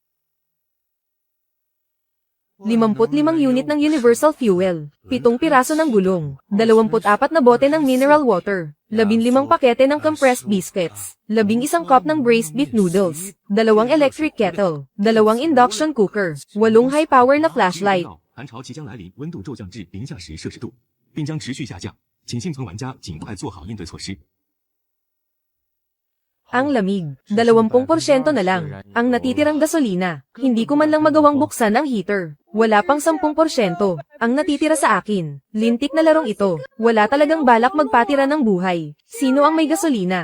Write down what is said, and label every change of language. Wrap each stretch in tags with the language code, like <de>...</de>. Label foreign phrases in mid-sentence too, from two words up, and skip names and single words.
<tl>55 unit ng</tl> <en>universal fuel,</en> <tl>7 piraso ng gulong, 24 na bote ng</tl> <en>mineral water,</en> <tl>15 pakete ng</tl> <en>compressed biscuits,</en> <tl>11 cup ng</tl> <en>braised beef noodles,</en> <tl>2</tl> <en>electric kettle,</en> <tl>2</tl> <en>induction cooker,</en> <tl>8</tl> <en>high power</en> <tl>na flashlight.</tl> <zh>寒潮即将来临，温度骤降至零下10摄氏度，并将持续下降，请幸存玩家尽快做好应对措施。</zh> <tl>Ang lamig, 20% na lang. Ang natitirang gasolina, hindi ko man lang magawang buksan ang heater. Wala pang 10%. Ang natitira sa akin, lintik na larong ito. Wala talagang balak magpatira ng buhay. Sino ang may gasolina?</tl>